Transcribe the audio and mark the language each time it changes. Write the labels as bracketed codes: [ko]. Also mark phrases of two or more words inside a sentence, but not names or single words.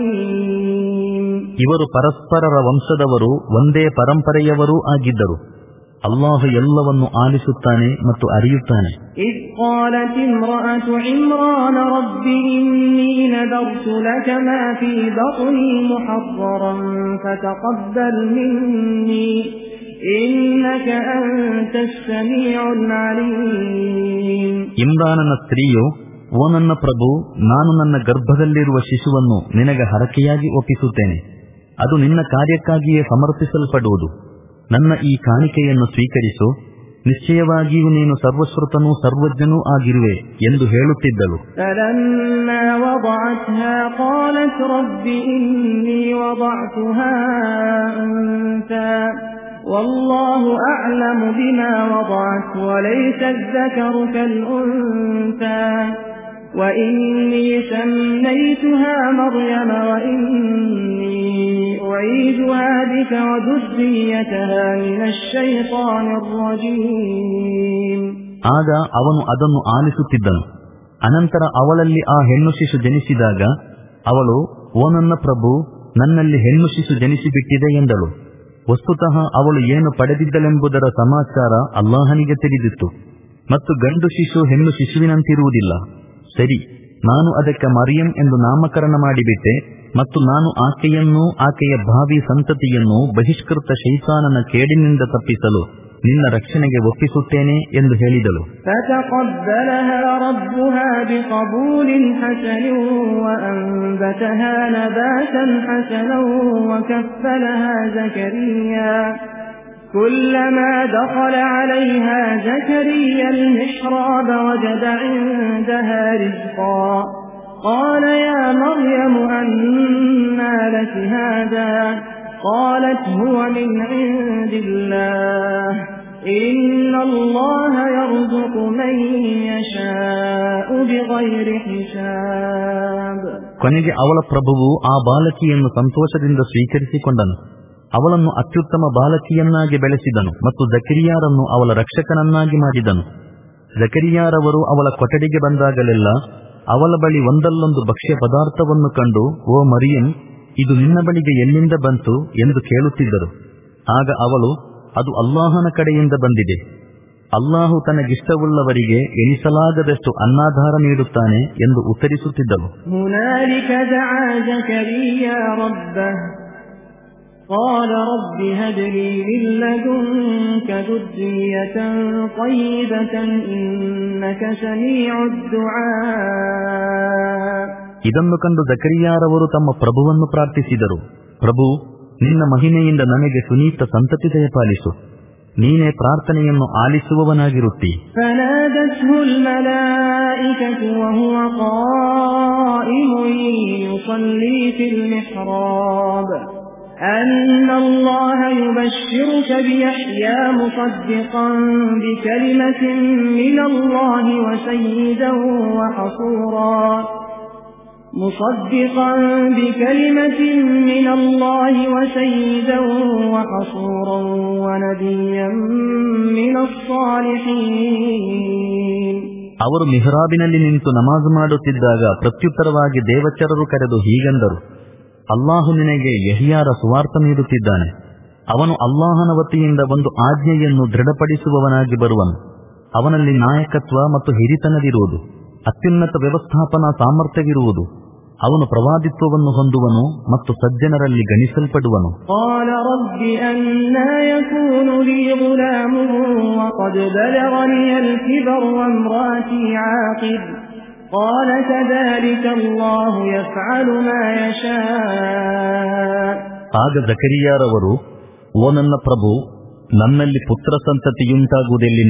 [kn] ಇವರು ಪರಸ್ಪರರ ವಂಶದವರು, ಒಂದೇ ಪರಂಪರೆಯವರೂ ಆಗಿದ್ದರು. ಅಲ್ಲಾಹು ಎಲ್ಲವನ್ನು ಆಲಿಸುತ್ತಾನೆ ಮತ್ತು ಅರಿಯುತ್ತಾನೆ. [ar] إذ قالت امرأة عمران رب إني نذرت لك ما في بطني محررا فتقبل مني إنك أنت السميع العليم. [kn] ಇಮ್ರಾನನ ಸ್ತ್ರೀಯು, ಓ ನನ್ನ ಪ್ರಭು, ನಾನು ನನ್ನ ಗರ್ಭದಲ್ಲಿರುವ ಶಿಶುವನ್ನು ನಿನಗೆ ಹರಕೆಯಾಗಿ ಒಪ್ಪಿಸುತ್ತೇನೆ. ಅದು ನಿನ್ನ ಕಾರ್ಯಕ್ಕಾಗಿಯೇ ಸಮರ್ಪಿಸಲ್ಪಡುವುದು. ನನ್ನ ಈ ಕಾಣಿಕೆಯನ್ನು ಸ್ವೀಕರಿಸು. ನಿಶ್ಚಯವಾಗಿಯೂ ನೀನು ಸರ್ವಶ್ರುತನೂ ಸರ್ವಜ್ಞನೂ ಆಗಿರುವೆ ಎಂದು ಹೇಳುತ್ತಿದ್ದಳು. [ar] فلما وضعتها قالت رب إني وضعتها أنثى والله أعلم بما وضعت وليس الذكر كالأنثى وإني سميتها مريم وإني أعيذها بك وذريتها من الشيطان الرجيم. [kn] ಆಗ ಅವನು ಅದನ್ನು ಆಲಿಸುತ್ತಿದ್ದನು. ಅನಂತರ ಅವಳಲ್ಲಿ ಆ ಹೆಣ್ಣು ಶಿಶು ಜನಿಸಿದಾಗ ಅವಳು, ಓ ನನ್ನ ಪ್ರಭು, ನನ್ನಲ್ಲಿ ಹೆಣ್ಣು ಶಿಶು ಜನಿಸಿಬಿಟ್ಟಿದೆ ಎಂದಳು. ವಸ್ತುತಃ ಅವಳು ಏನು ಪಡೆದಿದ್ದಳೆಂಬುದರ ಸಮಾಚಾರ ಅಲ್ಲಾಹನಿಗೆ ತಿಳಿದಿತ್ತು. ಮತ್ತು ಗಂಡು ಶಿಶು ಹೆಣ್ಣು ಶಿಶುವಿನಂತಿರುವುದಿಲ್ಲ. ಸರಿ, ನಾನು ಅದಕ್ಕೆ ಮರಿಯಂ ಎಂದು ನಾಮಕರಣ ಮಾಡಿಬಿಟ್ಟೆ ಮತ್ತು ನಾನು ಆಕೆಯನ್ನೂ ಆಕೆಯ ಭಾವಿ ಸಂತತಿಯನ್ನೂ ಬಹಿಷ್ಕೃತ ಶೈತಾನನ ಕೇಡಿನಿಂದ ತಪ್ಪಿಸಲು ನಿನ್ನ ರಕ್ಷಣೆಗೆ ಒಪ್ಪಿಸುತ್ತೇನೆ ಎಂದು ಹೇಳಿದಳು. [ar] فتقبلها ربها بقبول حسن وأنبتها نباتا حسنا وكفلها زكريا كلما دخل عليها زكريا المحراب وجد عندها رزقا قال يا مريم أنى لك هذا قالت هو من عند الله إن الله يرزق من يشاء بغير حساب. [kn] ಕೊನೆಗೆ ಅವಳ ಪ್ರಭುವು ಆ ಬಾಲಕಿಯನ್ನು ಸಂತೋಷದಿಂದ ಸ್ವೀಕರಿಸಿಕೊಂಡನು. ಅವಳನ್ನು ಅತ್ಯುತ್ತಮ ಬಾಲಕಿಯನ್ನಾಗಿ ಬೆಳೆಸಿದನು ಮತ್ತು ಜಕರಿಯಾರನ್ನು ಅವಳ ರಕ್ಷಕನನ್ನಾಗಿ ಮಾಡಿದನು. ಜಕರಿಯಾರವರು ಅವಳ ಕೊಠಡಿಗೆ ಬಂದಾಗಲೆಲ್ಲ ಅವಳ ಬಳಿ ಒಂದಲ್ಲೊಂದು ಭಕ್ಷ್ಯ ಪದಾರ್ಥವನ್ನು ಕಂಡು, ಓ ಮರಿಯಂ, ಇದು ನಿನ್ನ ಬಳಿಗೆ ಎಲ್ಲಿಂದ ಬಂತು ಎಂದು ಕೇಳುತ್ತಿದ್ದರು. ಆಗ ಅವಳು, ಅದು ಅಲ್ಲಾಹನ ಕಡೆಯಿಂದ ಬಂದಿದೆ. ಅಲ್ಲಾಹು ತನಗಿಷ್ಟವುಳ್ಳವರಿಗೆ ಎಣಿಸಲಾಗದಷ್ಟು ಅನ್ನಾಧಾರ ನೀಡುತ್ತಾನೆ ಎಂದು ಉತ್ತರಿಸುತ್ತಿದ್ದಳು. [ar] قال رب هب لي من لدنك ذرية طيبة إنك سميع الدعاء. [kn] ಇದನ್ನು ಕಂಡು ಜಕರಿಯಾರವರು ತಮ್ಮ ಪ್ರಭುವನ್ನು ಪ್ರಾರ್ಥಿಸಿದರು. ಪ್ರಭು, ನಿನ್ನ ಮಹಿಮೆಯಿಂದ ನನಗೆ ಸುನೀತ ಸಂತತಿ ದಯಪಾಲಿಸು. ನೀನೇ ಪ್ರಾರ್ಥನೆಯನ್ನು ಆಲಿಸುವವನಾಗಿರುತ್ತಿ. [ar] فنادته الملائكة وهو قائم يصلي في المحراب أن الله يبشرك بيحيى مصدقا بكلمة من الله وسيدا وحصورا ونبيا من الصالحين. [kn] ಅವರು ಮಿಹ್ರಾಬಿನಲ್ಲಿ ನಿಂತು ನಮಾಜ್ ಮಾಡುತ್ತಿದ್ದಾಗ ಪ್ರತ್ಯುತ್ತರವಾಗಿ ದೇವಚರರು ಕರೆದು ಹೀಗೆಂದರು, ಅಲ್ಲಾಹು ನಿನಗೆ ಯಹಿಯಾರ ಸುವಾರ್ತ ನೀಡುತ್ತಿದ್ದಾನೆ. ಅವನು ಅಲ್ಲಾಹನ ವತಿಯಿಂದ ಒಂದು ಆಜ್ಞೆಯನ್ನು ದೃಢಪಡಿಸುವವನಾಗಿ ಬರುವನು. ಅವನಲ್ಲಿ ನಾಯಕತ್ವ ಮತ್ತು ಹಿರಿತನವಿರುವುದು, ಅತ್ಯುನ್ನತ ವ್ಯವಸ್ಥಾಪನಾ ಸಾಮರ್ಥ್ಯವಿರುವುದು. ಅವನು ಪ್ರವಾದಿತ್ವವನ್ನು ಹೊಂದುವನು ಮತ್ತು ಸಜ್ಜನರಲ್ಲಿ ಗಣಿಸಲ್ಪಡುವನು. [ar] قال رب أنى يكون لي غلام وقد بلغني الكبر وامرأتي عاقر قال كذلك الله يفعل ما يشاء. [kn] ಆಗ ಜಕರಿಯಾರವರು, ಓ ನನ್ನ ಪ್ರಭು, ನನ್ನಲ್ಲಿ ಪುತ್ರ ಸಂತತಿಯುಂಟಾಗುವುದೆಲ್ಲಿಂದ?